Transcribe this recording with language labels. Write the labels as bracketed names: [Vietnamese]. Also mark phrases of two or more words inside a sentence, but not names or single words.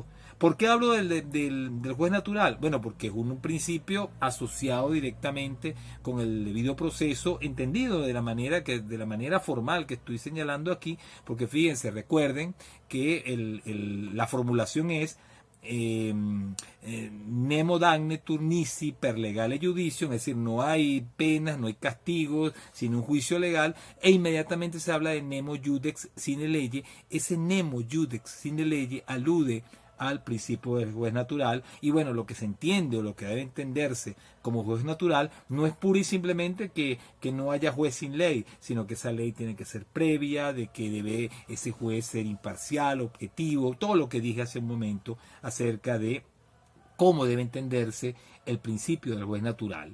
[Spanish] ¿Por qué hablo del juez natural? Bueno, porque es un principio asociado directamente con el debido proceso, entendido de la manera formal que estoy señalando aquí, porque fíjense, recuerden que la formulación es [Latin] nemo damnetur nisi per legale judicium, [Spanish] es decir, no hay penas, no hay castigos, sino un juicio legal, e inmediatamente se habla de [Latin] nemo judex sine lege. [Spanish] Ese [Latin] nemo judex sine lege [Spanish] alude al principio del juez natural, y bueno, lo que se entiende o lo que debe entenderse como juez natural no es pura y simplemente que no haya juez sin ley, sino que esa ley tiene que ser previa, de que debe ese juez ser imparcial, objetivo, todo lo que dije hace un momento acerca de cómo debe entenderse el principio del juez natural.